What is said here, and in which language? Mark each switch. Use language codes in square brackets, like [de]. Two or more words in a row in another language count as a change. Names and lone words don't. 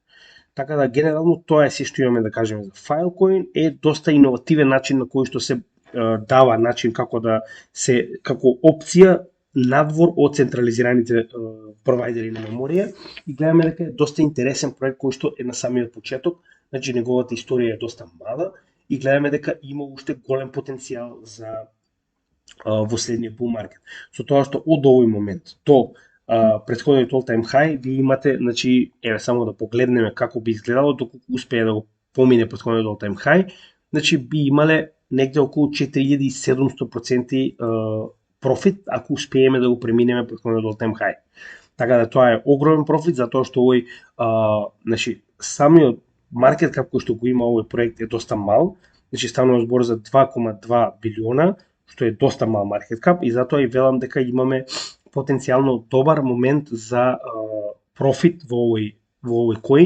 [mk] Така да генерално тоа е се што имаме да кажеме за Filecoin, е доста иновативен начин на кој што се дава начин како да се како опција надвор од централизираните провайдери на меморија и гледаме дека е доста интересен проект кој што е на самиот почеток, значи неговата историја е доста мала и гледаме дека има уште голем потенцијал за во следниот [en] bull market. [mk] Со тоа што од овој момент до претходниот [en] all time high [mk] ви имате, значи еве само да погледнеме како би изгледало доколку успее да го помине претходниот [en] all time high, [mk] значи би имале негде околу 4700% профит ако успееме да го преминеме претходниот [en] all time high. [mk] Така да тоа е огромен профит затоа што овој значи самиот [en] market cap [mk] кој што го има овој проект е доста мал, значи станува збор за 2,2 билиона, што е доста мал [en] market cap [mk] и затоа и велам дека имаме потенцијално добар момент за профит во овој коин.